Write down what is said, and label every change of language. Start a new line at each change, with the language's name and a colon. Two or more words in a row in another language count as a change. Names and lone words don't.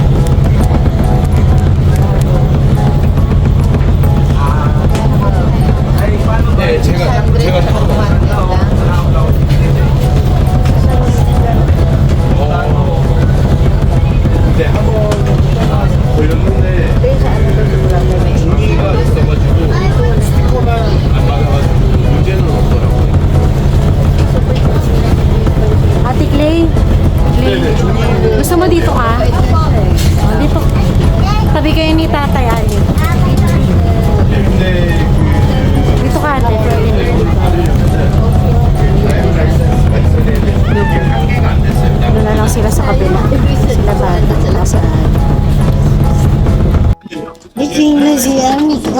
Korean: 네, 제가 네, 한번 걸렸는데 중기가 있어가지고 스티커만 안 맞아가지고 문제는 없더라고요.
Filipino: Ate Clay,
Korean: 네네, 종이
Filipino: gusto mo dito ka? Dito. Tabi kayo ni Tatay Ali.
Korean: 근데
Filipino: Dito ka ate. Ano na lang sila sa kabila. Sila bata. Sila saan. Gising na si Ami.